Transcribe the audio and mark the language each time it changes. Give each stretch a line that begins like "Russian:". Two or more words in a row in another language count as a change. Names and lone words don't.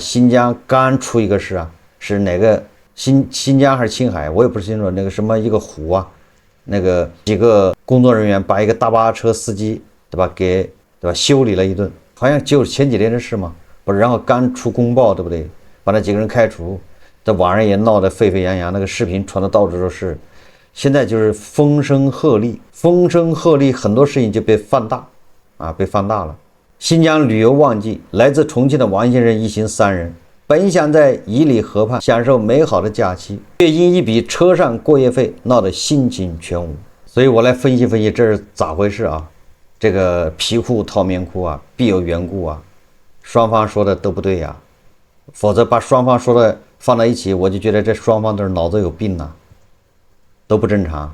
Chinese: 新疆剛出一個事啊，是哪個新疆還是青海，我也不清楚，那個什麼一個湖啊， 那個幾個工作人員把一個大巴車司機，對吧，對吧，修理了一頓，好像就是前幾天的事嘛，不是？然後剛出公報，对不對？把那幾個人開除，在網上也鬧得沸沸揚揚，那個視頻傳的到處都是。現在就是風聲鶴唳，風聲鶴唳，很多事情就被放大，被放大了。新疆旅遊旺季，來自重慶的王先生一行3人，本想在沂里河畔享受美好的假期，卻因一筆車上過夜費鬧得心情全無。所以我來分析分析這是咋回事啊？這個皮褲套棉褲啊，必有緣故啊，雙方說的都不對呀，否則把雙方說的放在一起，我就覺得這雙方都是腦子有病啊，都不正常。